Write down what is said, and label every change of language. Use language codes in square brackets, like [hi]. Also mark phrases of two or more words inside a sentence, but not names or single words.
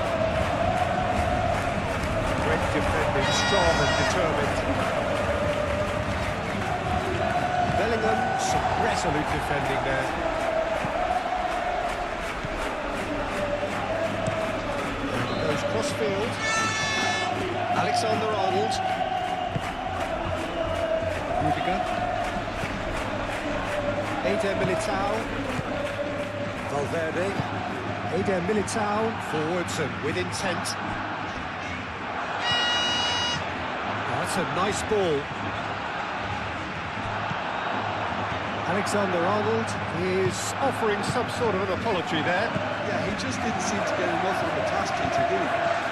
[en] Great defending, strong and determined. Bellingham, some resolute defending there. And it goes cross-field. Alexander-Arnold. Rudiger. Eder Militao. Valverde. Eder Militao forwards and with intent. That's a nice ball. Alexander-Arnold is offering some sort of an apology there. Yeah, he just didn't seem to get enough of the task teacher, did he?